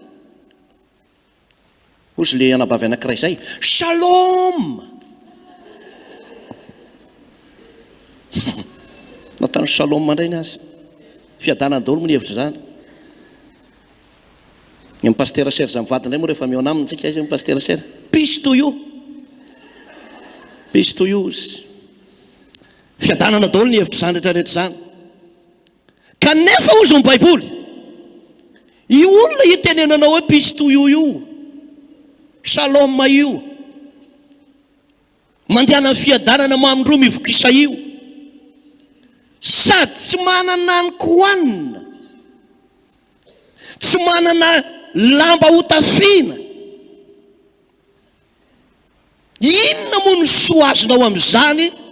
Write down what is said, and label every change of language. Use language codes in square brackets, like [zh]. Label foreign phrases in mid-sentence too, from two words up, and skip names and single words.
[mg] Ozy le anabavy anankiray izay, shalom. Natany shalom mandray ny azy, fiadanana daholo moa ny hevitra izany. Ny pasteur Serge mivady indray moa rehefa meo anaminy tsika izy, pasteur Serge, [en] peace to you, peace to you. [mg] Fiadanana daholo ny hevitra izany rehetrarehetra izany. Kanefa ozy ny Baiboly, io olona itenenanao hoe [en] peace to you [mg] io, shalom io, mandehana ny fiadanana mamindroa mivokisa io, sady tsy manana ny kohanina, tsy manana lamba hotafiana, inona moa ny soa azonao amin'izany?